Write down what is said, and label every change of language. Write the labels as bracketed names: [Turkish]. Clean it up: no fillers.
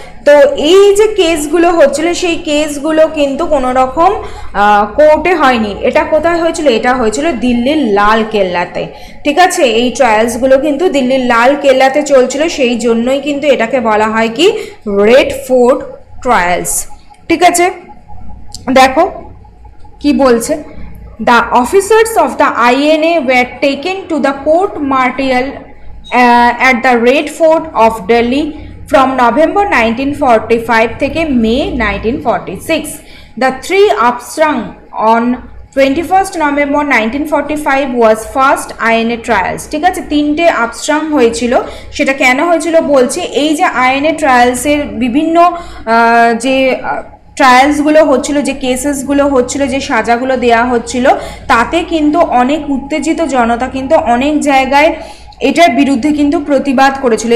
[Bangla] তো এই যে কেসগুলো হচ্ছিল সেই কেসগুলো কিন্তু কোনো রকম কোর্টে হয়নি। এটা কোথায় হয়েছিল? এটা হয়েছিল দিল্লির লাল কেল্লাতে। ঠিক আছে, এই ট্রায়ালসগুলো কিন্তু দিল্লির লাল কেল্লাতে চলছিল, সেই জন্যই কিন্তু এটাকে বলা হয় কি রেড ফোর্ট ট্রায়ালস। ঠিক আছে, দেখো কি বলছে। [English] The officers of the INA were taken to the court martial at the Red Fort of Delhi from November 1945 [Bangla] থেকে [English] May 1946. The three upstrung on 21st November 1945 was first INA trials. [Bangla] ঠিক আছে, তিনটে আপস্ট্রাং হয়েছিল। সেটা কেন হয়েছিল বলছি, এই যে INA ট্রায়ালসের বিভিন্ন যে ট্রায়ালসগুলো হচ্ছিল, যে কেসেসগুলো হচ্ছিল, যে সাজাগুলো দেয়া হচ্ছিল, তাতে কিন্তু অনেক উত্তেজিত জনতা কিন্তু অনেক জায়গায় এটার বিরুদ্ধে কিন্তু প্রতিবাদ করেছিল।